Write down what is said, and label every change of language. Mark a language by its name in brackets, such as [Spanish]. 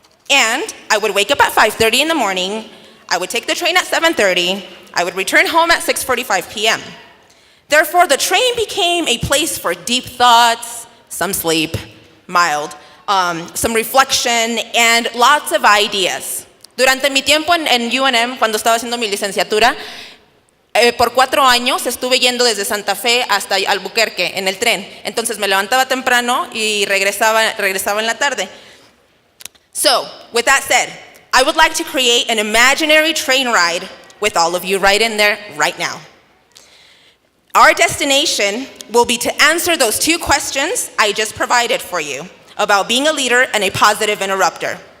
[English] And I would wake up at 5:30 in the morning, I would take the train at 7:30, I would return home at 6:45 p.m. Therefore, the train became a place for deep thoughts, some sleep, mild, some reflection, and lots of ideas. [Spanish] Durante mi tiempo en UNM, cuando estaba haciendo mi licenciatura, por 4 años estuve yendo desde Santa Fe hasta Albuquerque en el tren. Entonces me levantaba temprano y regresaba en la tarde. [English] So, with that said, I would like to create an imaginary train ride with all of you right in there, right now. Our destination will be to answer those 2 questions I just provided for you about being a leader and a positive interrupter.